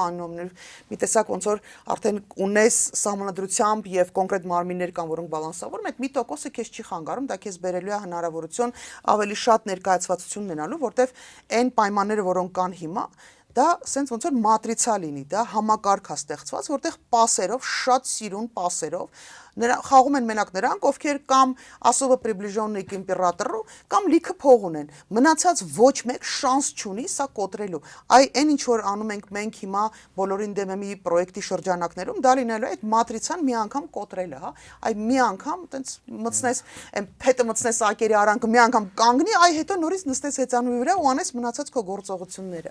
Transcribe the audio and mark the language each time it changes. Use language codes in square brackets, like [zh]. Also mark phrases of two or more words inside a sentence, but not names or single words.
[hy] անոմներ մի տեսակ ոնց որ արդեն ունես սահմանադրությամբ եւ կոնկրետ մարմիններ կան, որոնք բալանսավորում, այդ մի տոկոսը քեզ չի խանգարում, դա քեզ բերելու է հնարավորություն ավելի շատ ներկայացվածություն ունենալու, որտեվ այն պայմանները, որոնք կան հիմա, դա սենց ոնց որ մատրիցա լինի, դա համակարգ է ստեղծված, որտեղ պասերով, շատ սիրուն պասերով խաղում են մենակ նրանք, ովքեր կամ [ru] особо приближенные к императору, [hy] կամ լիքը փող ունեն։ Մնացած ոչ մեկ շանս չունի սա կոտրելու։ Այն ինչ որ անում ենք մենք հիմա բոլորին դեմի պրոյեկտի շրջանակներում, դա լինելու է այդ մատրիցան մի անգամ կոտրելը, հա։ Մի անգամ տենց մտցնես, այն փետը մտցնես ակերի արանքը, մի անգամ կանգնի, հետո նորից նստես հեծանուի վրա ու անես մնացած քո գործողությունները։